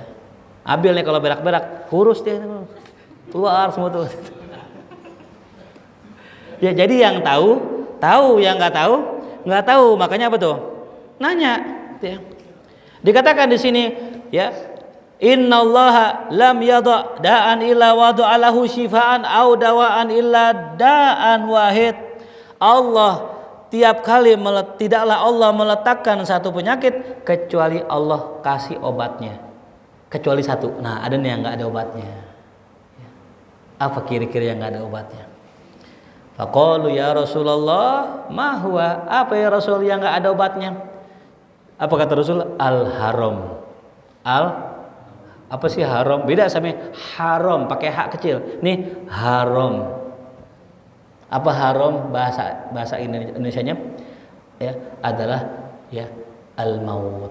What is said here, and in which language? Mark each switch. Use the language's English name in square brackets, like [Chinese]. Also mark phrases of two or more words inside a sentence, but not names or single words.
[Indonesian] Abil nih kalau berak-berak, kurus dia keluar semua tuh. Ya jadi yang tahu, yang nggak tahu. Makanya apa tuh? Nanya. Ya. Dikatakan di sini, ya. [Arabic] إن الله لم يضع داء إلا وضع له شفاء أو دواء إلا داء واحد. [Indonesian] Allah tiap kali tidaklah Allah meletakkan satu penyakit kecuali Allah kasih obatnya. Kecuali 1. Nah, ada nih yang nggak ada obatnya. Apa kira-kira yang nggak ada obatnya? [Arabic] فقالوا يا رسول الله، ما هو? [Indonesian] Apa ya Rasul yang nggak ada obatnya? Apa kata Rasul? Al-haram. Apa sih haram? Beda sama haram pakai hak kecil. Nih haram. Apa haram bahasa Indonesianya? Ya, adalah ya al-maut.